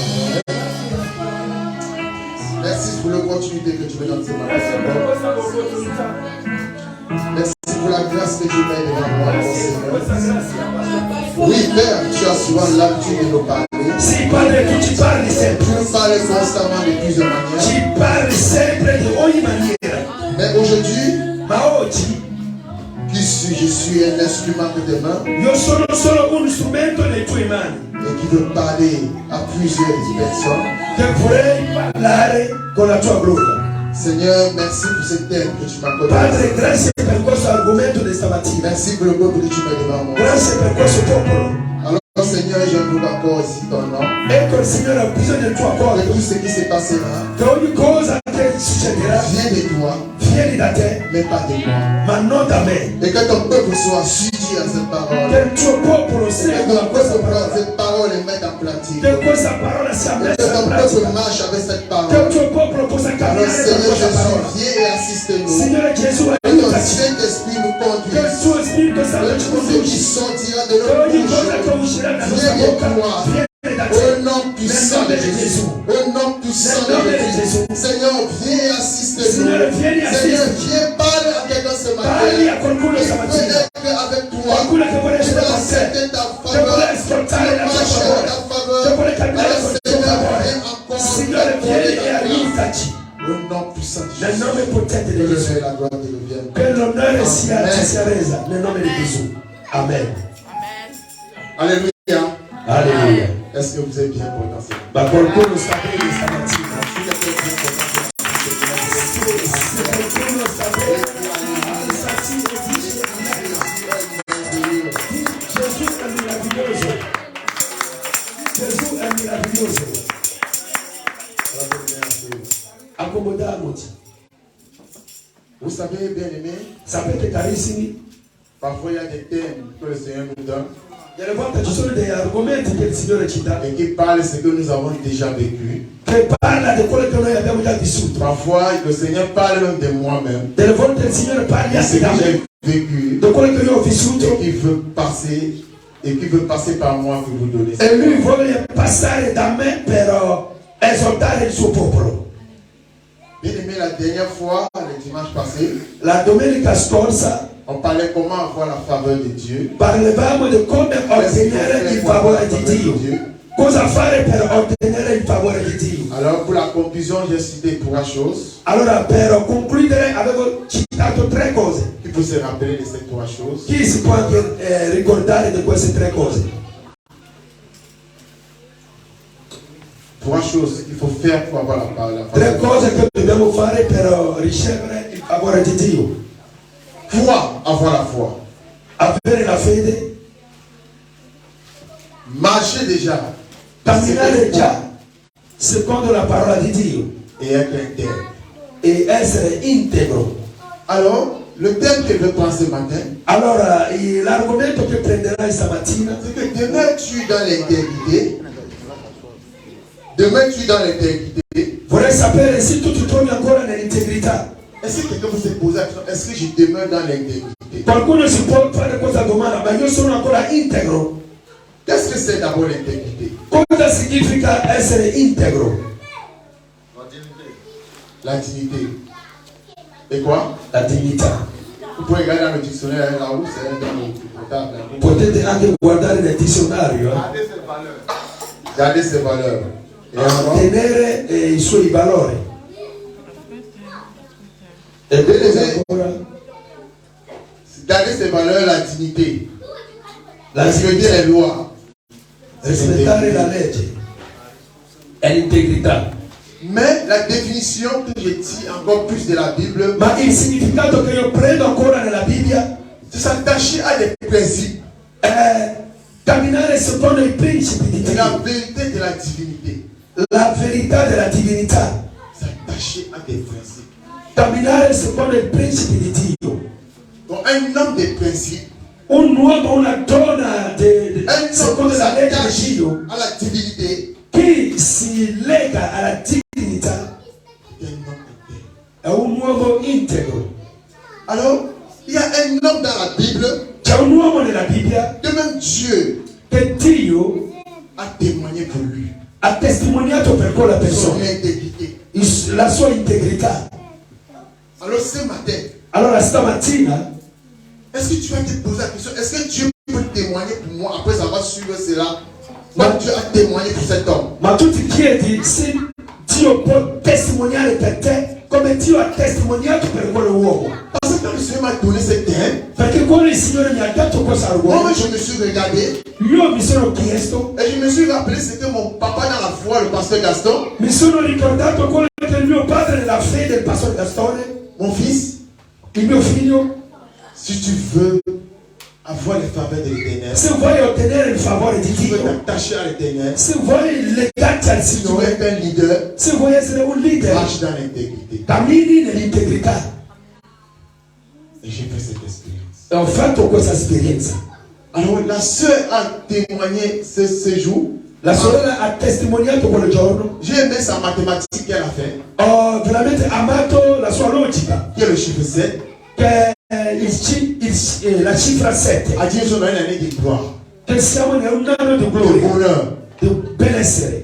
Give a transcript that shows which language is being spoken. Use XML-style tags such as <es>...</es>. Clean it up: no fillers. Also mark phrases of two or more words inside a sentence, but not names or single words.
<fr>Merci pour l'opportunité que tu me donnes ce matin. Merci pour la grâce que tu mets devant moi, mon Seigneur. Oui, Père, tu as souvent l'habitude de nous parler. Si parle, tu parles sempre. Tu nous parles constamment de plusieurs manières. Tu parles</fr> <it>sempre de ogni maniera.</it> <fr>Mais aujourd'hui,</fr> <it>Ma oggi</it> <fr>je suis un instrument de tes mains</fr> <it>io sono solo un strumento nei tuoi mani.</it> <fr>et qui veut parler à plusieurs personnes.</fr> <it>Che vorrei parlare con la tua bocca.</it> <fr>Seigneur, merci pour ce thème que tu m'as accordé.</fr> <it>Padre, grazie per questo argomento di stamattina.</it> <fr>Merci pour le peuple que tu mets devant moi.</fr> <it>Grazie per questo popolo.</it> <fr>Alors, Seigneur, j'invoque encore ici ton nom.</fr> <it>Ecco, il Signore ha bisogno del tuo</it> <fr>Que</fr> <it>accordo.</it> <fr>tout ce qui se passera</fr> <it>Che ogni cosa che succederà</it> <fr>vient de toi,</fr> <it>vieni da te,</it> <fr>mais pas de moi.</fr> <it>ma non da me.</it> <fr>Et que ton peuple soit suivi à cette parole.</fr> <it>Che il tuo popolo</it> <fr>Que</fr> <it>segua</it> <fr>ton</fr> <it>questa</it> <fr>peuple</fr> <it>parola.</it> <fr>prenne cette parole et mette en pratique.</fr> <it>Che questa parola sia</it> <fr>Que</fr> <it>messa in</it> <fr>ton peuple</fr> <it>pratica.</it> <fr>marche avec cette</fr> <it>Che il</it> <fr>parole.</fr> <it>tuo popolo possa</it> <fr>Alors,</fr> <it>camminare per</it> <fr>Seigneur</fr> <it>questa parola.</it> <fr>Jésus, viens et assiste-nous.</fr> <it>Signore Gesù,</it> <fr>Que ton</fr> <it>aiutaci.</it> <fr>Saint-Esprit nous</fr> <it>Che il</it> <fr>conduise.</fr> <it>suo Spirito Santo</it> <fr>Que</fr> <it>ci</it> <fr>tout ce qui</fr> <it>conduci.</it> <fr>sortira de</fr> <it>Che</it> <fr>notre</fr> <it>ogni cosa che</it> <fr>bouche</fr> <it>uscirà dalla nostra</it> <fr>vienne de</fr> <it>bocca</it> <fr>toi.</fr> <it>viene da</it> <fr>Au</fr> <it>te.</it> <fr>nom puissant de Jésus. Au nom puissant de Jésus. Seigneur, viens et assiste-nous.</fr> <it>Signore, vieni e</it> <fr>Seigneur,</fr> <it>assisti.</it> <fr>viens parler à quelqu'un ce</fr> <it>Parli</it> <fr>matin.</fr> <it>a qualcuno</it> <fr>Qui</fr> <it>stamattina.</it> <fr>peut être avec toi.</fr> <it>Qualcuno che vuole</it> <fr>Qui</fr> <it>essere</it> <fr>veut</fr> <it>con te.</it> <fr>accepter ta</fr> <it>Che</it> <fr>faveur.</fr> <it>vuole ascoltare la tua</it> <fr>Marcher à</fr> <it>parola.</it> <fr>ta faveur.</fr> <it>Che vuole camminare</it> <fr>Alors,</fr> <it>con il tuo</it> <fr>Seigneur,</fr> <it>favore.</it> <fr>viens encore</fr> <it>Signore, vieni e aiutaci.</it> <fr>au nom puissant de</fr> <it>Nel</it> <fr>Jésus.</fr> <it>nome potente</it> <fr>Que</fr> <it>di</it> <fr>le</fr> <it>Gesù.</it> <fr>et la gloire te reviennent.</fr> <it>Che l'onore sia,</it> <fr>Amen.</fr> <it>ci sia resa. Nel nome di Gesù. Amen.</it> <fr>Alléluia.</fr> <it>Alleluia.</it> <fr>Est-ce que vous êtes bien content ce matin?</fr> <it>Ma qualcuno sta bene stamattina.</it> <fr>Si vous êtes bien content ce matin,</fr> <it>Se qualcuno sta bene, alzati e dici Amen. Gesù è meraviglioso. Gesù è meraviglioso. Accomodiamoci.</it> <fr>vous savez, bien aimé,</fr> <it>Sapete carissimi,</it> <fr>parfois il y a des thèmes que le Seigneur nous donne</fr> <it>delle volte ci sono degli argomenti che il Signore ci dà,</it> <fr>et qui parlent de ce que nous avons déjà vécu.</fr> <it>che parla di quello che noi abbiamo già vissuto.</it> <fr>Parfois, le Seigneur parle même de moi-même,</fr> <it>Delle volte il Signore</it> <fr>de</fr> <it>parla</it> <fr>ce</fr> <it>anche da</it> <fr>que</fr> <it>me,</it> <fr>j'ai vécu</fr> <it>di quello che io ho</it> <fr>et</fr> <it>vissuto,</it> <fr>qui veut passer par moi pour vous donner.</fr> <it>e Lui vuole passare da me per esortare il suo popolo.</it> <fr>Bien aimé, la dernière fois, le dimanche passé,</fr> <it>La domenica scorsa</it> <fr>on parlait comment avoir la faveur de Dieu.</fr> <it>parlavamo di come ottenere il favore di Dio. Cosa fare per ottenere il favore di Dio?</it> <fr>Alors, pour la conclusion, j'ai cité 3 choses.</fr> <it>Allora, per concludere, avevo citato 3 cose.</it> <fr>Qui peut se rappeler de ces 3 choses?</fr> <it>Chi si può anche ricordare di queste 3 cose?</it> <fr>3 choses qu'il faut faire pour avoir la</fr> <it>3</it> <fr>faveur.</fr> <it>cose che dobbiamo fare per ricevere il favore di Dio.</it> <fr>Foi, avoir la foi.</fr> <it>Avere la fede,</it> <fr>Marcher déjà.</fr> <it>camminare già secondo la parola di Dio</it> <fr>Et être intègre.</fr> <it>e essere integro.</it> <fr>Alors, le thème que je veux prendre ce matin,</fr> <it>Allora, l'argomento che prenderai stamattina,</it> <fr>c'est que demeures-tu dans l'intégrité? Demeures-tu dans l'intégrité?</fr> <it>vorrei sapere se tu ti trovi ancora nell'integrità.</it> <fr>Est-ce que quelqu'un peut se poser la question, est-ce que je demeure dans l'intégrité?</fr> <it>Qualcuno si può fare questa domanda, ma io sono ancora integro.</it> <fr>Qu'est-ce que c'est d'abord l'intégrité?</fr> <it>Cosa significa essere integro?</it> <fr>La dignité. Et quoi?</fr> <it>La dignità.</it> <fr>Vous pouvez regarder dans le dictionnaire là-haut, c'est dans le portable.</fr> <it>Potete anche guardare nel dizionario,</it> <fr>Gardez ses valeurs. Et alors,</fr> <it>tenere i suoi valori. E cosa ancora?</it> <fr>garder ses valeurs, la dignité.</fr> <it>La</it> <fr>Respecter</fr> <it>dignità,</it> <fr>les lois.</fr> <it>rispettare la legge e l'integrità.</it> <fr>Mais la définition que je tire encore plus de la Bible,</fr> <it>Ma il significato che io prendo ancora nella Bibbia</it> <fr>c'est s'attacher à des principes</fr> <it>è camminare secondo i principi di</it> <fr>et la</fr> <it>Dio,</it> <fr>vérité de la divinité.</fr> <it>la verità della divinità.</it> <fr>S'attacher à des principes.</fr> <it>Camminare secondo i principi di Dio.</it> <fr>Donc un homme de principes,</fr> <it>Un uomo, una donna</it> <fr>un homme</fr> <it>secondo</it> <fr>qui</fr> <it>la legge di</it> <fr>s'attache</fr> <it>Dio,</it> <fr>à la divinité,</fr> <it>chi si lega alla divinità</it> <fr>est un homme intègre.</fr> <it>è un uomo integro.</it> <fr>Alors, il y a un homme dans la Bible,</fr> <it>C'è un uomo nella Bibbia</it> <fr>de même Dieu</fr> <it>che Dio</it> <fr>a témoigné témoigner pour lui.</fr> <it>A testimoniato per quella</it> <fr>Son</fr> <it>persona.</it> <fr>intégrité.</fr> <it>La sua integrità.</it> <fr>Alors ce matin,</fr> <it>Allora stamattina,</it> <fr>est-ce que tu vas te poser la question, est-ce que Dieu peut témoigner pour moi après avoir suivi cela? Moi, Dieu a témoigné pour cet homme.</fr> <it>ma tu ti chiedi se Dio può testimoniare per te come Dio ha testimoniato per quell'uomo.</it> <fr>Parce que quand le Seigneur m'a donné ce thème,</fr> <it>Perché quando il Signore mi ha dato questo</it> <fr>moi</fr> <it>uomo,</it> <fr>je me suis regardé</fr> <it>io mi sono chiesto,</it> <fr>et je me suis rappelé ce que mon papa dans la foi, le pasteur Gaston,</fr> <it>mi sono ricordato quello che il mio padre nella fede, il pastore Gastone,</it> <fr>mon fils,</fr> <it>il mio figlio,</it> <fr>si tu veux avoir les faveurs de l'Éternel,</fr> <it>se vuoi ottenere il favore di</it> <fr>si tu veux</fr> <it>Dio,</it> <fr>t'attacher à l'Éternel,</fr> <it>se vuoi legarti al</it> <fr>si tu veux</fr> <it>Signore,</it> <fr>être un leader,</fr> <it>se vuoi essere un leader,</it> <fr>marche dans l'intégrité.</fr> <it>cammini nell'integrità.</it> <fr>Et j'ai fait cette expérience.</fr> <it>E ho fatto questa esperienza.</it> <fr>Alors la sœur a témoigné ce jour.</fr> <it>La sorella ha testimoniato quel giorno.</it> <fr>J'ai aimé sa mathématique qu'elle a fait,</fr> <it>Ho veramente amato la sua logica,</it> <fr>qui est le chiffre 7.</fr> <it>che è la cifra 7,</it> <fr>A Dieu, son année de gloire,</fr> <it>che siamo in un anno di</it> <fr>de</fr> <it>gloria,</it> <fr>bonheur.</fr> <it>di benessere.</it>